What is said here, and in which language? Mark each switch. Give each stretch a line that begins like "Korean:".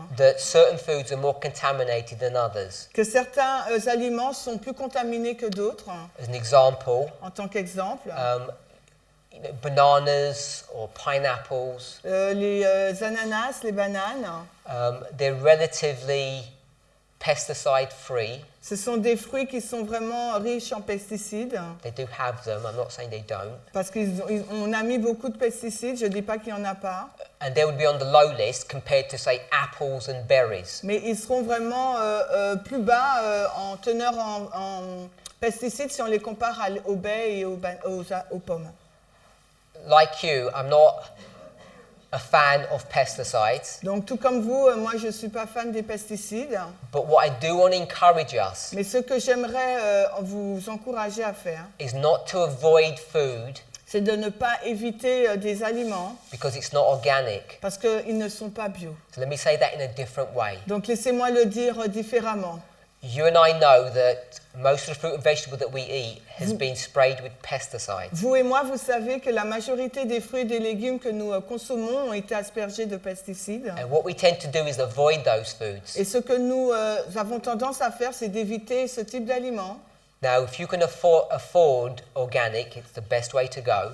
English: that certain foods are more contaminated than others.
French: que certains aliments sont plus contaminés que d'autres.
English: As an example,
French: En tant qu'exemple,
English: bananas or pineapples,
French: les ananas, les bananes,
English: they're relatively pesticide free.
French: ce sont des fruits qui sont vraiment riches en pesticides
English: They do have them, I'm not saying they don't.
French: parce qu'on a mis beaucoup de pesticides, je ne dis pas qu'il n'y en a pas,
English: And they would be on the low list compared to, say, apples and berries.
French: mais ils seront vraiment plus bas en teneur en pesticides si on les compare aux baies et aux pommes.
English: Like you, I'm not a fan of pesticides,
French: Donc tout comme vous, moi je ne suis pas fan des pesticides,
English: but what I do want to encourage us
French: mais ce que j'aimerais vous encourager à faire,
English: is not to avoid food
French: c'est de ne pas éviter des aliments
English: because it's not organic.
French: parce qu'ils ne sont pas bio.
English: So let me say that in a different way.
French: Donc laissez-moi le dire différemment.
English: You and I know that most of the fruit and vegetable that we eat has been sprayed with pesticides.
French: Vous et moi, vous savez que la majorité des fruits et des légumes que nous consommons ont été aspergés de pesticides.
English: And what we tend to do is avoid those foods.
French: Et ce que nous avons tendance à faire, c'est d'éviter ce type d'aliments.
English: Now, if you can afford organic, it's the best way to go.